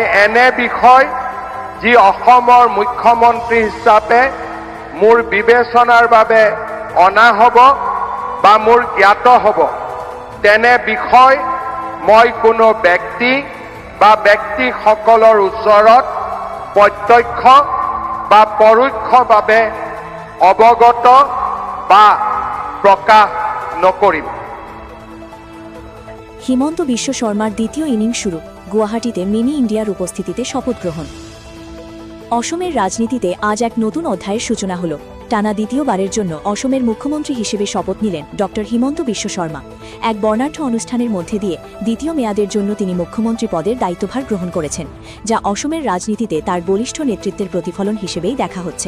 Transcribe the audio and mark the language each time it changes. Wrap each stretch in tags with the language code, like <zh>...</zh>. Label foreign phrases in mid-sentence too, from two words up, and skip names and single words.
<as>এনে বিষয় যি অসমৰ মুখ্যমন্ত্ৰী হিচাপে মোৰ বিবেচনাৰ বাবে অনা হ'ব বা মোৰ জ্ঞাত হ'ব তেনে বিষয় মই কোনো ব্যক্তি বা ব্যক্তিসকলৰ ওচৰত প্ৰত্যক্ষ বা পৰোক্ষভাৱে অৱগত বা প্ৰকাশ নকৰিম।</as> <bn>হিমন্ত বিশ্ব শর্মার দ্বিতীয় ইনিংস শুরু। গুয়াহাটিতে মিনি ইন্ডিয়ার উপস্থিতিতে শপথ গ্রহণ। অসমের রাজনীতিতে আজ এক নতুন অধ্যায়ের সূচনা হল। টানা দ্বিতীয়বারের জন্য অসমের মুখ্যমন্ত্রী হিসেবে শপথ নিলেন ডক্টর হিমন্ত বিশ্ব শর্মা। এক বর্ণাঢ্য অনুষ্ঠানের মধ্যে দিয়ে দ্বিতীয় মেয়াদের জন্য তিনি মুখ্যমন্ত্রী পদের দায়িত্বভার গ্রহণ করেছেন, যা অসমের রাজনীতিতে তার বলিষ্ঠ নেতৃত্বের প্রতিফলন হিসেবেই দেখা হচ্ছে।</bn>